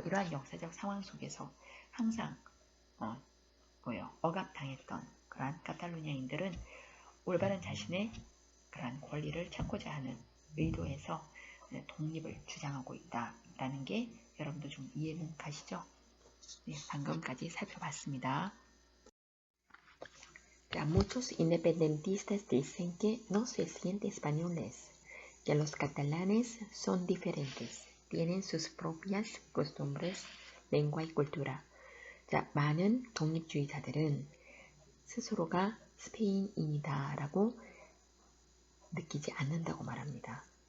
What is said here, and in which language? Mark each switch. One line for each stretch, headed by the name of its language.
Korean: 이러한 역사적 상황 속에서 항상 억압당했던 그러한 카탈루냐인들은 올바른 자신의 그러한 권리를 찾고자 하는 의도에서 독립을 주장하고 있다라는 게 여러분도 좀 이해는 가시죠? 네, 방금까지 살펴봤습니다.
Spanish: Muchos independentistas dicen que no se sienten españoles, que los catalanes son diferentes, tienen sus propias costumbres, lengua y cultura.
Korean: 자, 많은 독립주의자들은 스스로가 스페인인이다라고 느끼지 않는다고 말합니다.